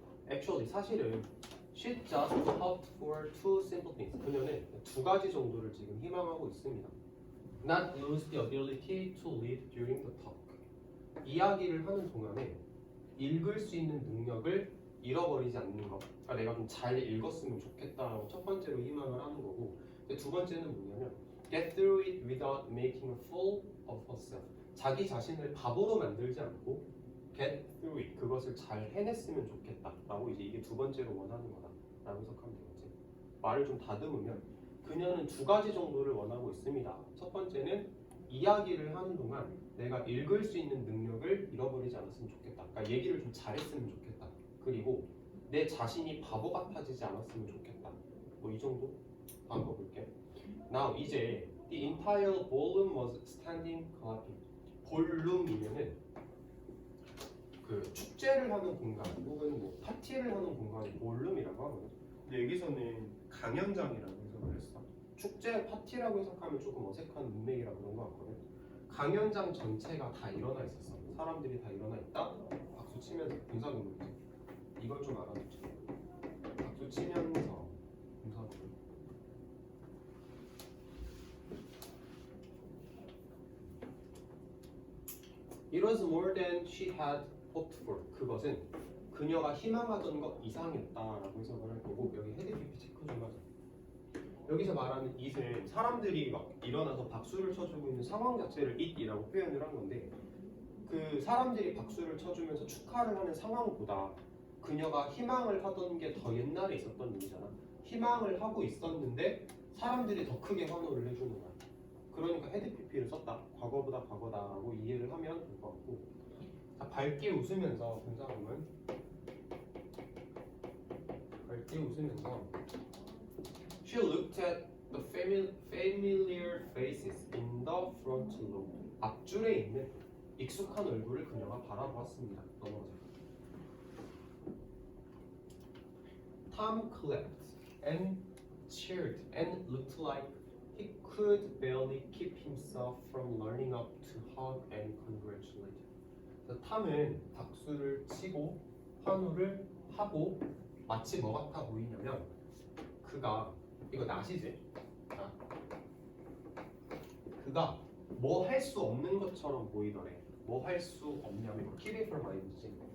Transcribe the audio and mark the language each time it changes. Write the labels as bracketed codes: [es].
[en] Actually [ko] 사실은 [en] she just hoped for two simple things. [ko] 그녀는 두 가지 정도를 지금 희망하고 있습니다. [en] Not lose the ability to read during the talk. [ko] 이야기를 하는 동안에 읽을 수 있는 능력을 잃어버리지 않는 것. 그러니까 내가 좀 잘 읽었으면 좋겠다라고 첫 번째로 희망을 하는 거고, 두 번째는 뭐냐면 [en] get through it without making a fool of herself. [ko] 자기 자신을 바보로 만들지 않고 [en] get through it, [ko] 그것을 잘 해냈으면 좋겠다라고 이제 이게 두 번째로 원하는 거다라고 해석하면 되겠지. 말을 좀 다듬으면 그녀는 두 가지 정도를 원하고 있습니다. 첫 번째는 이야기를 하는 동안 내가 읽을 수 있는 능력을 잃어버리지 않았으면 좋겠다. 그러니까 얘기를 좀 잘했으면 좋겠다. 그리고 내 자신이 바보 같아지지 않았으면 좋겠다. 뭐 이 정도? 다음 거 볼게. [en] Now [ko] 이제 [en] the entire ballroom was standing clapping. [ko] 볼룸이면은 그 축제를 하는 공간 혹은 뭐 파티를 하는 공간이 볼룸이라고 하거든. 근데 여기서는 강연장이라고 해석을 했어. 축제 파티라고 해석하면 조금 어색한 문맥이라 그런 거 같거든. 강연장 전체가 다 일어나 있었어. 사람들이 다 일어나 있다. 박수 치면서 분사구문. 이걸 좀 알아두자. 박수 치면서 분사구문. [en] It was more than she had hoped for. [ko] 그것은 그녀가 희망하던 것 이상이었다라고 해석을 할 거고, 여기 헤드피피 체크 좀 하자. 여기서 말하는 it은 사람들이 막 일어나서 박수를 쳐주고 있는 상황 자체를 it이라고 표현을 한 건데, 그 사람들이 박수를 쳐주면서 축하를 하는 상황보다 그녀가 희망을 하던 게 더 옛날에 있었던 일이잖아. 희망을 하고 있었는데 사람들이 더 크게 환호를 해주는 거야. 그러니까 헤드피피를 썼다. 과거보다 과거다라고 이해를 하면 될 것 같고, 자, 밝게 웃으면서 분사구문. 밝게 웃으면서 [en] She looked at the familiar faces in the front row. [ko] 앞줄에 있는 익숙한 얼굴을 그녀가 바라보았습니다. 넘어가자. [en] Tom clapped and cheered and looked like he could barely keep himself from learning up to hug and congratulate. [ko] 탐은 박수를 치고 환호를 하고 마치 뭐 같아 보이냐면 그가, 이거 낫이지? 그가 뭐 할 수 없는 것처럼 보이더래. 뭐 할 수 없냐면 [en] keep it from ing [ko] 지.